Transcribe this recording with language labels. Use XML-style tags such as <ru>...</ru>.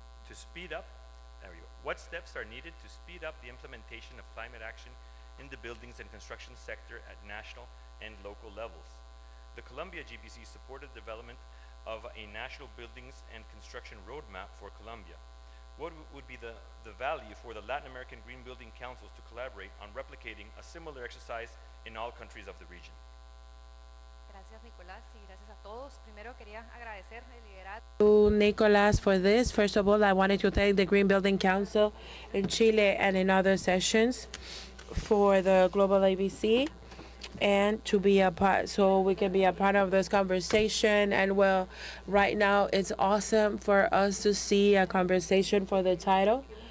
<en>To speed up, there we go. What steps are needed to speed up the implementation of climate action in the buildings and construction sector at national and local levels? The Colombia GBC supported the development of a national buildings and construction roadmap for Colombia. What would be the value for the Latin American Green Building Councils to collaborate on replicating a similar exercise in all countries of the region?</en> <es>Gracias, Nicolás, y gracias a todos. Primero quería agradecer el liderazgo</es> <en>To Nicolas for this. First of all, I wanted to thank the Green Building Council in Chile and in other sessions for the Global ABC and to be a part, so we can be a part of this conversation. And well, right now it's awesome for us to see a conversation for the title.</en>